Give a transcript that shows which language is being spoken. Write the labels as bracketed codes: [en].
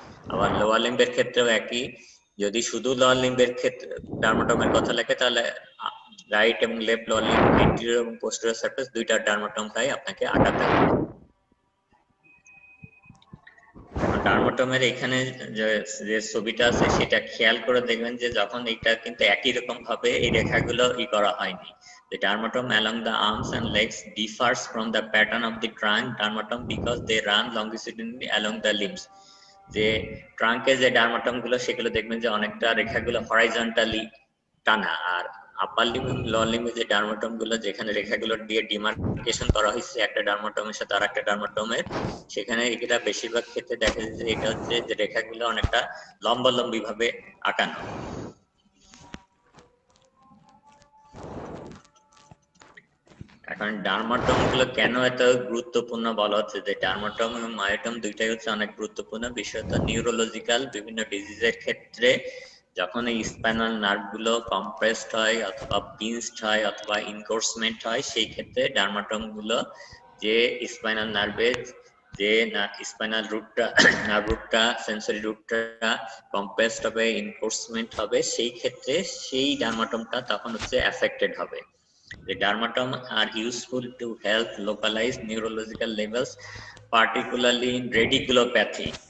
[bn] আবার লোয়ার লিম্বের ক্ষেত্রেও একই, যদি শুধু লোয়ার লিম্বের ক্ষেত্রে ডার্মাটমের কথা লেখে তাহলে রাইট এবং লেফট লোয়ার লিম্ব, এন্টিরিয়র এবং পোস্টেরিয়র সারফেস দুইটা ডার্মাটমটাই আপনাকে আঁকাতে হবে। ডার্মাটমের এখানে যে ছবিটা আছে সেটা খেয়াল করে দেখবেন যে যখন এটা কিন্তু একই রকম ভাবে এই রেখাগুলো করা হয়নি। [en] The dermatome along the arms and legs differs from the pattern of the trunk dermatome because they run longitudinally along the limbs. [bn] যে ট্রাঙ্কে যে ডার্মাটম গুলো সেগুলো দেখবেন যে অনেকটা রেখাগুলো হরাইজন্টালি টানা, আর আপার লিম্ব এবং লোয়ার লিম্বে যে ডার্মাটোম গুলো যেখানে রেখাগুলো দিয়ে ডিমার্কেশন করা হয়েছে একটা ডার্মাটোমের সাথে আর একটা ডার্মাটোমের, সেখানে এটা বেশিরভাগ ক্ষেত্রে দেখা যায় যে এটা হচ্ছে যে রেখাগুলো অনেকটা লম্বালম্বি ভাবে আঁকানো। এখন ডার্মাটোম গুলো কেন এত গুরুত্বপূর্ণ বলা হচ্ছে যে ডার্মাটোম এবং মায়োটোম দুইটাই হচ্ছে অনেক গুরুত্বপূর্ণ, বিশেষত নিউরোলজিক্যাল বিভিন্ন ডিজিজের ক্ষেত্রে যখন এই স্পাইনাল নার্ভ গুলো কম্প্রেসড হয় অথবা পিঞ্চড হয় অথবা ইনকোর্সমেন্ট হয়, সেই ক্ষেত্রে ডার্মাটোম গুলো যে স্পাইনাল নার্ভের যে স্পাইনাল রুটটা নার্ভ রুটটা সেন্সরি রুটটা কম্প্রেসড হবে ইনকোর্সমেন্ট হবে, সেই ক্ষেত্রে সেই ডার্মাটোমটা তখন হচ্ছে এফেক্টেড হবে। [en] The dermatome are useful to help localize neurological levels, particularly in radiculopathy.